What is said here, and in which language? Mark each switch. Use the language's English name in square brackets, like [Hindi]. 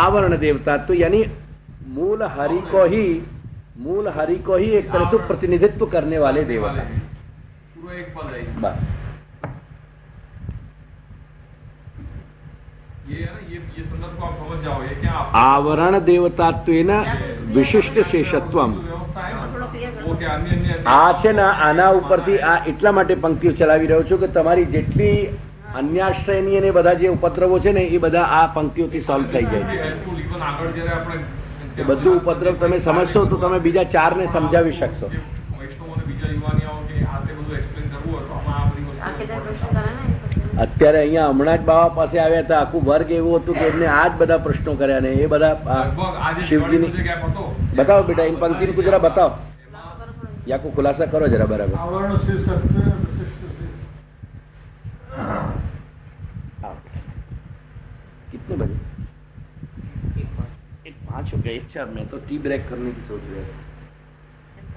[Hindi] आवरण देवता तो यानी मूल हरि को ही एक तरह से प्रतिनिधित्व करने वाले देवता. पूरा एक पद है. बस ये है ना, ये संदर्भ को आप समझ जाओ. ये क्या [Sanskrit] आवरण देवतात्वेन विशिष्ट शेषत्वम. [Hindi] व्यवस्था है ना, वो क्या अन्य [Gujarati] આ છે ને આના ઉપરથી આ એટલા માટે પંક્તિઓ ચલાવી રહ્યો છું કે તમારી જેટલી અન્યાશ્રયની અને બધા જે ઉપદ્રવો છે ને એ બધા આ પંક્તિઓથી સોલ્વ થઈ જાય છે. [English] helpful even [Gujarati] આગળ જ્યારે આપણે એ બધું ઉપદ્રવ તમે સમજશો તો તમે બીજા ચારને સમજાવી શકશો. વૈષ્ણવોને બીજા યુવાનીઓ કે આ તે બધું એક્સપ્લેન કરવું હોય તો આમાં આ બધી વસ્તુ. અત્યારે અહીંયા હમણાં જ બાવા પાસે આવ્યા હતા. આખું વર્ગ એવું હતું કે એમને આ જ બધા પ્રશ્નો કર્યા ને એ બધા લગભગ આજે શિવજીની. જે ગેપ હતો [Hindi] बताओ बेटा इन पंक्ति को जरा बताओ या को खुलासा करो जरा बराबर. आवरण शीर्षक विशिष्ट से कितने बजे? 5 हो गए. अच्छा मैं तो टी ब्रेक करने की सोच रहा था.